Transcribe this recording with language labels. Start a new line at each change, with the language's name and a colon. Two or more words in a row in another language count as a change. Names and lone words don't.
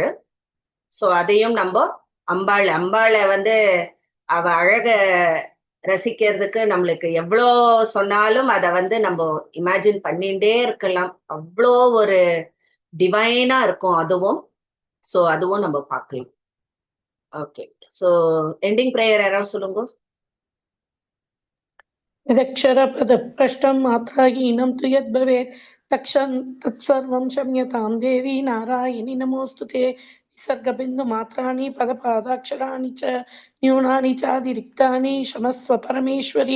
Tamil: சோ அதையும் நம்ம அம்பாளை வந்து அவ அழக ரசிக்கிறதுக்கு நம்மளுக்கு எவ்வளோ சொன்னாலும் அதை வந்து நம்ம இமேஜின் பண்ணிட்டே இருக்கலாம். அவ்வளோ ஒரு டிவைனா இருக்கும் அதுவும். சோ அதுவும் நம்ம பார்க்கலாம். ஓகே, சோ
English: ending prayer
Tamil: யாராவது சொல்லுங்க.
Sanskrit: यदक्षरपदभ्रष्टं मात्राहीनं तु यद्भवेत् तत्सर्वं क्षम्यतां देवी नारायणि नमोऽस्तु ते. विसर्गबिन्दुमात्राणि पदपादाक्षराणि च न्यूनानि चातिरिक्तानि क्षमस्व परमेश्वरी.